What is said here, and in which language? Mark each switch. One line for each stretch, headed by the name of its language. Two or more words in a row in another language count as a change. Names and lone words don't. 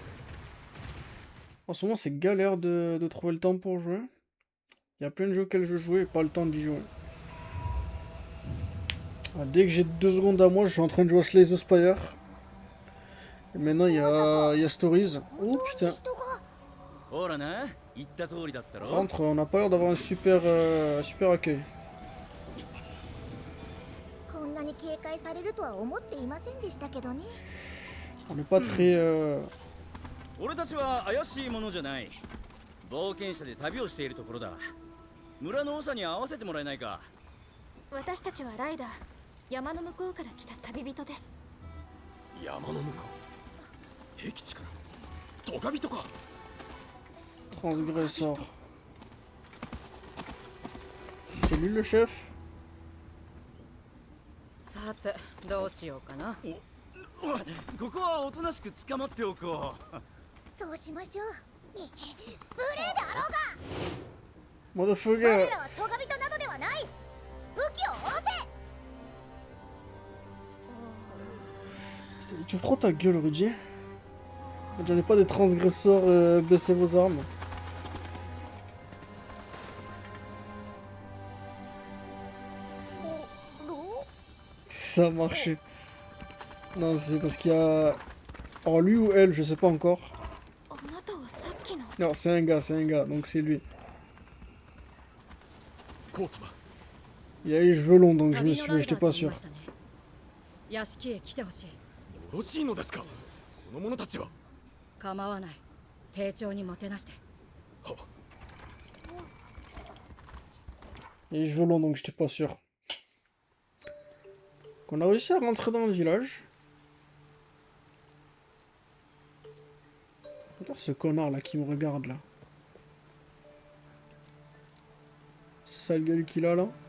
French: En ce moment c'est galère de trouver le temps pour jouer. Il y a plein de jeux auxquels je jouais et pas le temps d'y jouer. Ah, dès que j'ai 2 secondes à moi, je suis en train de jouer à Slay the Spire. Et maintenant il y a Stories. Oh putain.
Japanese: ほらな、言った通りだったろ。
French: Par contre, on n'a pas l'air d'avoir un super accueil.
Japanese: こんなに警戒されるとは思っていませんでしたけどね。
French: On n'est pas très...
Japanese: 俺たちは怪しいものじゃない。冒険者で旅をしているところだ。村の長に会わせてもらえないか。私たちはライダー。山の向こうから来た旅人です。山の向こう。僻地かな。トカビとか。
French: Transgressor. C'est lui le chef?
Japanese: さてどうしようかな。ここはおとなしく捕まっておこう。そうしましょう。無礼だろうが。 Motherfucker! 我らはトガビトなどではない。武器を下ろせ。
French: Tu ouvres trop ta gueule, Rudy. J'en ai pas des transgresseurs, baissez vos armes. Ça a marché. Non, c'est parce qu'il y a... Alors lui ou elle, je sais pas encore.
Japanese: あなたはさっきの。
French: Non, c'est un gars, donc c'est lui.
Japanese: コウ様。
French: Il a les cheveux longs, donc je
Japanese: 旅のライダー
French: j'étais pas
Japanese: と言い
French: sûr.
Japanese: ましたね。屋敷へ来てほしい。よろしいのですか。この者たちは。構わない。丁重にもてなして。は。
French: Il a les cheveux longs, donc j'étais pas sûr. On a réussi à rentrer dans le village. Regarde ce connard là qui me regarde là. Sale gueule qu'il a là.